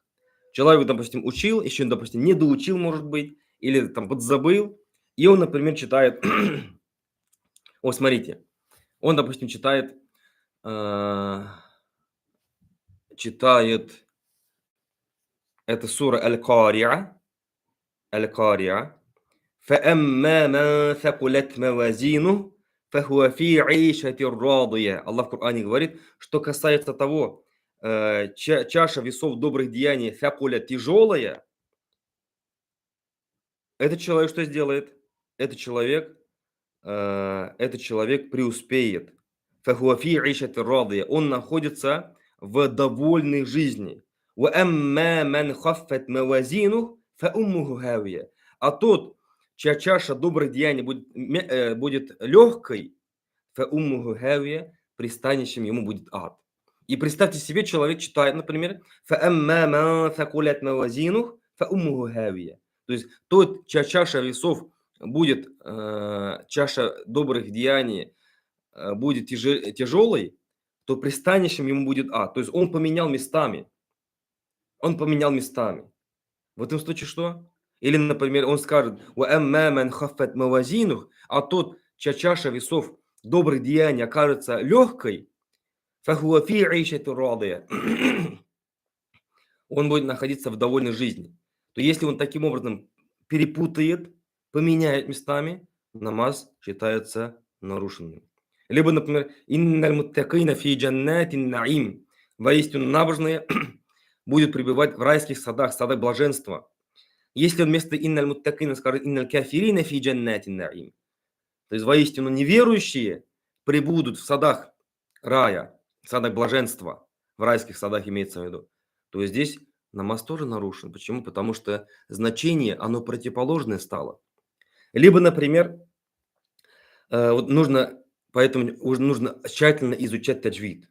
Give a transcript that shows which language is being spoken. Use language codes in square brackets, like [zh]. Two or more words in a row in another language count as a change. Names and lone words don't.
[ru] Человек, допустим, учил, еще, допустим, не доучил, может быть, или там подзабыл, и он, например, читает, смотрите, он, допустим, читает это сура Аль-Кариа, [ar] فَأَمَّا مَنْ ثَقُلَتْ مَوَازِينُهُ فَهُوَ فِي عِيشَةٍ رَاضِيَةٍ. [ru] Аллах в Коране говорит, что касается того, чаша весов добрых деяний фякуля тяжелая, этот человек что сделает? Этот человек преуспеет. [ar] فَهُوَ فِي عِيشَةٍ رَاضِيَةٍ. [ru] Он находится в довольной жизни. [ar] وَأَمَّا مَنْ خَفَّتْ مَوَازِينُهُ فَأُمُّهُ هَاوِيَةٌ. [ru] А тот, чья чаша добрых деяний будет легкой, [ar] فَأُمُّهُ هَاوِيَةٌ, [ru] пристанищем ему будет ад. И представьте себе, человек читает, например, [ar] فَأَمَّا مَنْ ثَقُلَتْ مَوَازِينُهُ فَأُمُّهُ هَاوِيَةٌ. [ru] То есть тот, чья чаша весов будет, чаша добрых деяний будет тяжелой, то пристанищем ему будет ад. То есть он поменял местами. В этом случае что? Или, например, он скажет, [ar] وَأَمَّا مَنْ خَفَّتْ مَوَازِينُهُ, [ru] а тот, чья чаша весов добрых деяний окажется легкой, [ar] فَهُوَ فِي عِيشَةٍ رَاضِيَةٍ. [ru] Он будет находиться в довольной жизни. То если он таким образом перепутает, поменяет местами, намаз считается нарушенным. Либо, например, [ar] «إن المتقين في جنات النعيم». [ru] Воистину набожные будет пребывать в райских садах, садах блаженства. Если он вместо [ar] «إن المتقين» скажет «إن الكافرين في جنات النعيم», [ru] то есть воистину неверующие пребудут в садах рая, садах блаженства, в райских садах имеется в виду, то здесь намаз тоже нарушен. Почему? Потому что значение, оно противоположное стало. Либо, например, вот нужно, поэтому уже нужно тщательно изучать таджвид.